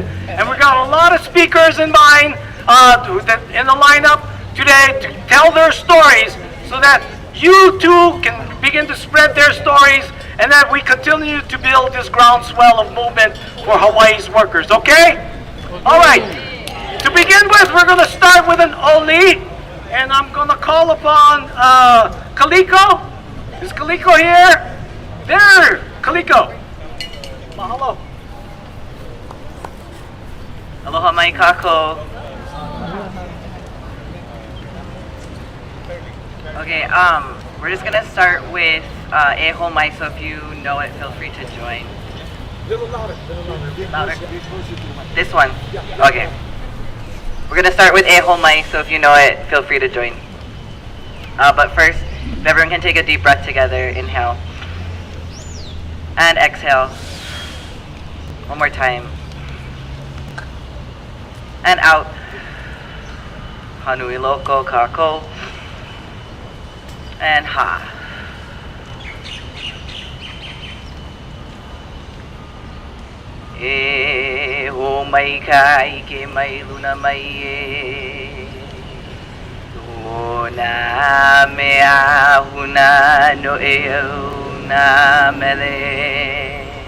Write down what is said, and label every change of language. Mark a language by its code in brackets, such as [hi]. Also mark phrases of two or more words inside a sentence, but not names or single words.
[en] And we got a lot of speakers in mind in the lineup today to tell their stories so that you too can begin to spread their stories and that we continue to build this groundswell of movement for Hawaii's workers, okay? All right. To begin with, we're going to start with an Oli, and I'm going to call upon Kaliko. Is Kaliko here? There, Kaliko. Mahalo. [haw] Aloha mai kako. [en] Okay, we're just gonna start with Eho Mai, so if you know it, feel free to join. Louder. This one? Okay. We're gonna start with Eho Mai, so if you know it, feel free to join. But first, if everyone can take a deep breath together, inhale. And exhale. One more time. And out. [haw] Hanui loko kako. [en] And ha. [haw] E ho mai ka ike mai luna mai e. O na mea huna no e au na mele.